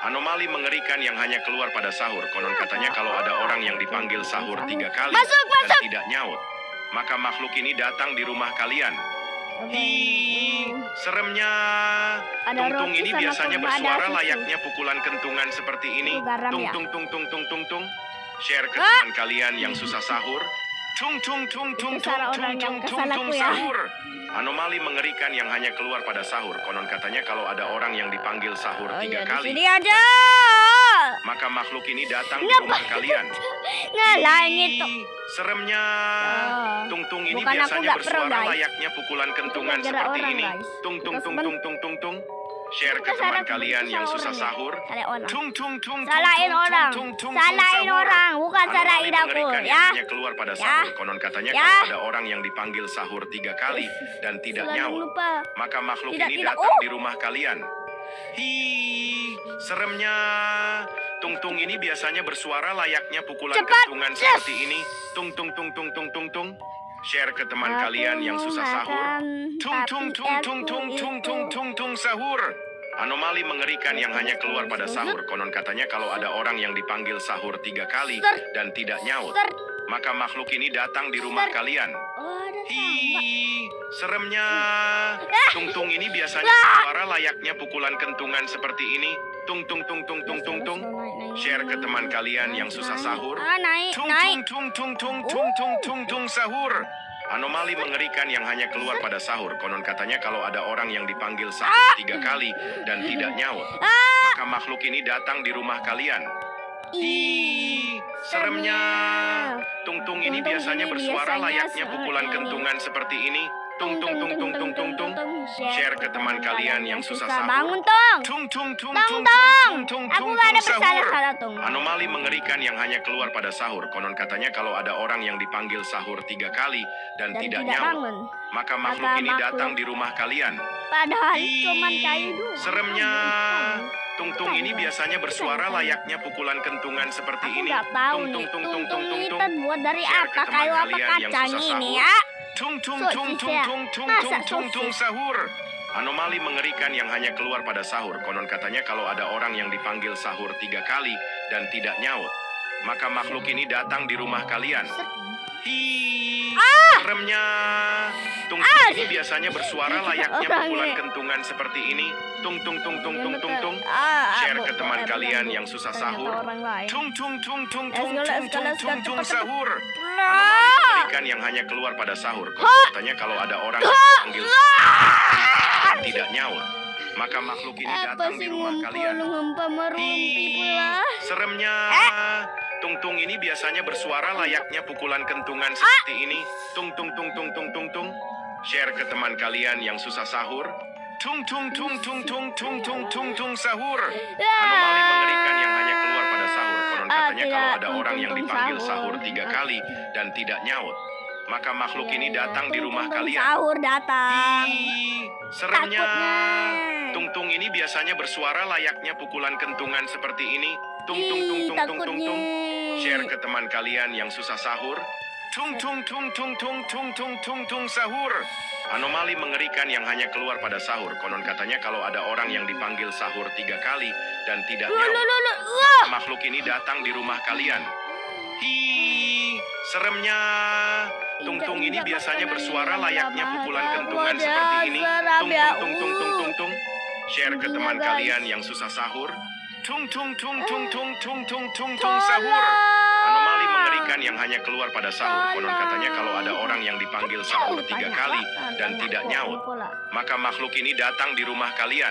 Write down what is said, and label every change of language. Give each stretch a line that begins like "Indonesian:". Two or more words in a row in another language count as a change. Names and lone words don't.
Indonesian: Anomali mengerikan yang hanya keluar pada sahur. Konon katanya kalau ada orang yang dipanggil sahur 3 kali Masuk, dan masuk. tidak nyaut, maka makhluk ini datang di rumah kalian. Hi, seremnya. Ada Tung-tung roti ini sama biasanya kurma, ada bersuara susu. layaknya pukulan kentungan seperti ini. Itu garam Tung ya? tung tung tung tung tung tung tung. Share ke teman kalian yang susah sahur. Tung tung tung tung Itu tung cara tung orang yang tung tung kesal tung aku ya. sahur. Anomali mengerikan yang hanya keluar pada sahur. Konon katanya kalau ada orang yang dipanggil sahur 3 kali, Sini aja. maka makhluk ini datang di Ngapa? rumah kalian. Ngalahin itu. Seremnya. Ah. Tung-tung ini Bukan aku biasanya nggak pro, bersuara guys. layaknya pukulan kentungan gara-gara seperti orang, ini. guys. Tung tung Kita tung semen- tung tung tung tung. Share ke Kita teman salah- kalian kita yang salah susah orang ya. sahur. Salah orang. Tung tung tung. Salahin tung, orang. tung, tung, tung, Salahin sahur. orang, bukan Anomali salahin aku, mengerikan ya. yang hanya keluar pada Ya. sahur. Konon katanya Ya. kalau ada orang yang dipanggil sahur 3 kali dan tidak Jangan nyaut, lupa. maka makhluk Tidak, ini tidak. datang Oh. di rumah kalian. Hi, seremnya. Tung-tung ini biasanya bersuara layaknya pukulan Cepat, kentungan seperti ini. Tung tung tung tung tung tung tung. Share ke teman Aku kalian yang mau susah sahur. makan, Tung tung tapi tung tung aku tung tung itu- tung tung tung sahur. Anomali mengerikan yang hanya keluar pada sahur. Konon katanya kalau ada orang yang dipanggil sahur 3 kali dan tidak nyaut, Ser. maka makhluk ini datang di rumah kalian. Oh, ada tangga. Hi, seremnya. Tung-tung ini biasanya bersuara layaknya pukulan kentungan seperti ini. Tung tung tung tung tung tung tung. Share ke teman kalian yang susah sahur. Ah, naik, Tung naik. tung tung tung tung tung tung tung sahur. Anomali mengerikan yang hanya keluar pada sahur. Konon katanya kalau ada orang yang dipanggil sahur 3 kali dan tidak nyaut, maka makhluk ini datang di rumah kalian. Hi, seremnya. Tung-tung ini biasanya bersuara layaknya pukulan kentungan seperti ini. Tung tung tung tung tung tung tung. Share ke teman kalian yang susah sahur. Bangun, Tong. Tung tung tung Tong, tung Tong. tung tung Aku tung gak ada tung sahur. bersalah-salah, Tong. Anomali mengerikan yang hanya keluar pada sahur. Konon katanya kalau ada orang yang dipanggil sahur 3 kali dan tidak nyaut, bangun. maka makhluk Maka ini makhluk- datang di rumah kalian. Padahal Hi, cuman kayu doang. seremnya. Tung-tung ini biasanya bersuara layaknya pukulan kentungan seperti Aku ini. nggak tahu Tung nih, tung tung tung tung tungtung tung ini tung. terbuat dari Share ke apa? teman Kayu apa kalian yang kacang susah ini sahur. ya? Tung tung Sosis tung tung ya? tung tung Masa tung tung tung sosis? sahur. Anomali mengerikan yang hanya keluar pada sahur. Konon katanya kalau ada orang yang dipanggil sahur 3 kali dan tidak nyaut, maka makhluk ini datang di rumah kalian. Hi, seremnya. Tung-tung ini biasanya bersuara layaknya Orangnya. pukulan kentungan seperti ini. Tung tung tung tung tung tung tung. Ah, Share Bu, ke teman bukan, kalian bukan, yang susah ternyata sahur. orang lain. Tung tung tung tung
English: Let's
Indonesian: tung
English: go,
Indonesian: tung
English: let's go,
Indonesian: tung
English: let's go,
Indonesian: tung tung cepet, sahur. Nah. Ikan yang hanya keluar pada sahur. Katanya kalau ada orang yang dipanggil dan tidak nyaut, maka makhluk ini Apa datang di sih rumah kalian. ngumpul merumpi pula? Seremnya. Tung-tung ini biasanya bersuara layaknya pukulan kentungan seperti ini. Tung tung tung tung tung tung tung. Share ke teman kalian yang susah sahur. Tung tung tung tung tung tung tung tung tung sahur. Anomali mengerikan yang hanya keluar pada sahur. Konon katanya kalau ada orang yang dipanggil sahur 3 kali dan tidak nyaut, maka makhluk ini datang di rumah kalian. Sahur datang. Hi, seremnya. Takutnya. Tung-tung ini biasanya bersuara layaknya pukulan kentungan seperti ini. Tung tung tung tung tung tung tung. Share ke teman kalian yang susah sahur. Tung tung tung tung tung tung tung tung tung sahur. Anomali mengerikan yang hanya keluar pada sahur. Konon katanya kalau ada orang yang dipanggil sahur 3 kali dan tidak nyaut, makhluk ini datang di rumah kalian. Hi, seremnya. Tung-tung ini biasanya bersuara layaknya pukulan kentungan seperti ini. Tung tung tung tung tung tung tung. Share ke teman kalian yang susah sahur. Tung tung tung tung tung tung tung tung tung sahur. Anomali mengerikan yang hanya keluar pada sahur. Konon katanya kalau ada orang yang dipanggil sahur 3 kali dan tidak nyaut, maka makhluk ini datang di rumah kalian.